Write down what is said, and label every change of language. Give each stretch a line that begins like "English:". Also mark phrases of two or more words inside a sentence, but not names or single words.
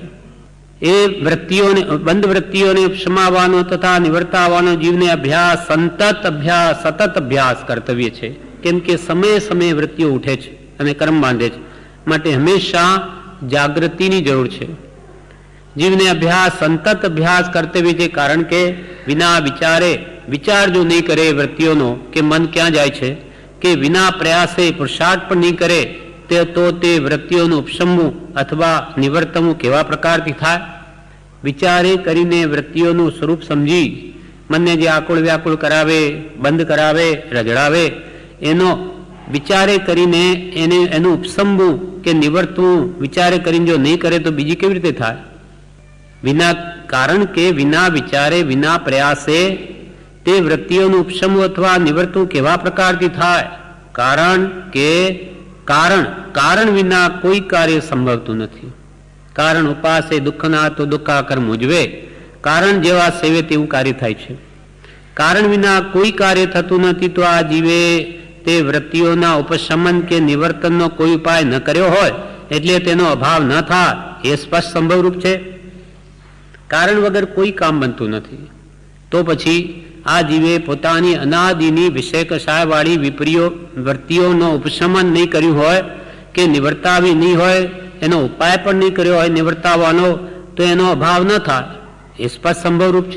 Gujarati: એ વૃત્તિઓને બંધ વૃત્તિઓને ઉપશમાવવાનો તથા નિવર્તાવવાનો જીવને અભ્યાસ સતત અભ્યાસ કર્તવ્ય છે। કેમ કે સમયે સમયે વૃત્તિઓ ઉઠે છે અને કર્મ બાંધે છે, માટે હંમેશા જાગૃતિની જરૂર છે। જીવને અભ્યાસ સંતત અભ્યાસ કર્તવ્ય છે। કારણ કે વિના વિચારે વિચાર જો નહીં કરે વૃત્તિઓનો કે મન ક્યા જાએ છે, કે વિના પ્રયાસે પુરુષાર્થ પણ નહીં કરે તો તે વૃત્તિઓનુ ઉપશમવું અથવા નિવર્તવું કેવા પ્રકારથી થાય। વિચારે કરીને વૃત્તિઓનુ સ્વરૂપ સમજી મનને જે આકુલ વ્યાકુલ કરાવે, બંધ કરાવે, રઝડાવે એનો વિચારે કરીને એને એનુ ઉપશમવું કે નિવર્તવું વિચારે કરીને જો નહીં કરે તો બીજી કેવી રીતે થાય। વિના કારણ કે વિના વિચારે વિના પ્રયાસે તે વૃત્તિઓનું ઉપશમવું અથવા નિવર્તવું કેવા પ્રકારથી થાય। કારણ કે કારણ વિના કોઈ કાર્ય સંભવતું નથી। કારણ ઉપાસે દુઃખના તો દુઃખાકર મુઝવે, કારણ જેવા સેવે તેવું કાર્ય થાય છે। કારણ વિના કોઈ કાર્ય થતું નથી। તો આ જીવે તે વૃત્તિઓના ઉપશમન કે નિવર્તનનો કોઈ ઉપાય ન કર્યો હોય એટલે તેનો અભાવ ન થાય એ સ્પષ્ટ સંભવરૂપ છે. કારણ વગર કોઈ કામ બનતું નથી. તો પછી આ જીવે પોતાની અનાદિની વિષય કષાયવાળી વિપરીઓ વૃત્તિઓનો ઉપશમન નહીં કર્યું હોય કે નિવર્તાવી નહીં હોય, એનો ઉપાય પણ નહીં કર્યો હોય નિવર્તાવાનો, તો એનો અભાવ ન થાય એ સ્પષ્ટ સંભવરૂપ છે.